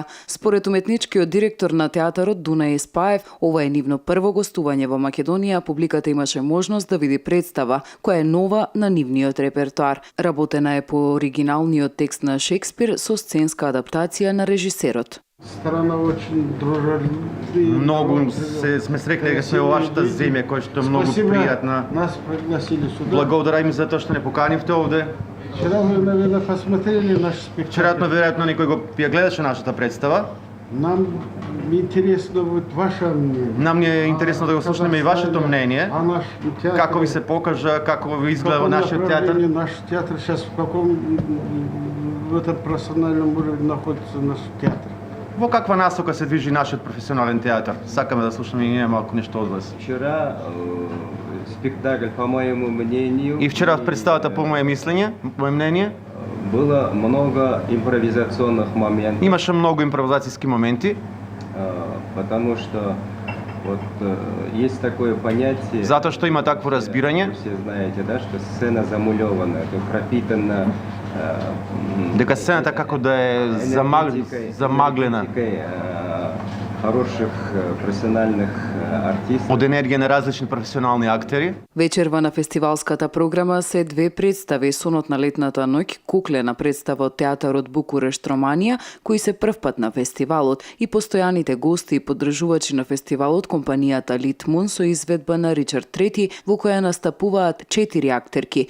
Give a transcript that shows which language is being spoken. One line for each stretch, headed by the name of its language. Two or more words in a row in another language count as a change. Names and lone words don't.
Macedonian: Според уметничкиот директор на театарот Дунај Спаев, ова е нивно прво гостување во Македонија, публиката имаше можност да види представа која е нова на нивниот репертоар. Работена е по оригиналниот текст на Шекспир со сценска адаптација на режисерот.
Russian: Страна очень дружелюбная.
Macedonian: Многу сме срекли дека сме во вашата земја, која што е многу пријатна.
Russian: Нас пригласили сюда.
Macedonian: Благодарам за тоа што не поканивте овде.
Russian: Вчера вы, наверное, посмотрели наш спектакль.
Macedonian: Веројатно некој го ја гледаше нашата представа.
Russian: Нам интересно вот ваше мнение.
Macedonian: Нам е интересно да го слушнеме и вашето мнение.
Russian: А наш театр...
Macedonian: Како ви се покажа, како ви изгледа нашиот театар?
Russian: Наш театр сейчас в каком в этом профессиональном уровне находится наш театр?
Macedonian: Во каква насока се движи нашиот професионален театар? Сакаме да слушаме и ние малку нешто од вас.
Russian: Вчера спектакль, по моему мнению...
Macedonian: И вчера в представата, по мое мнение,
Russian: было много импровизационных моментов.
Macedonian: Имаше многу импровизацијски моменти.
Russian: Потому что вот есть такое понятие...
Macedonian: Затоа што има такво разбирање.
Russian: Все знаете, да, что сцена замулёвана, это пропитана...
Macedonian: дека сцената како да е замаглена
Russian: хороших професионалних артистов.
Macedonian: Од енергија на различни професионални актери. Вечерва на фестивалската програма се две представи: Сонот на летната ноќ, куклена представа од театарот Букурешт Романија, кои се првпат на фестивалот, и постојаните гости и поддржувачи на фестивалот, компанијата Литмун со изведба на Ричард III, во која настапуваат 4 актерки.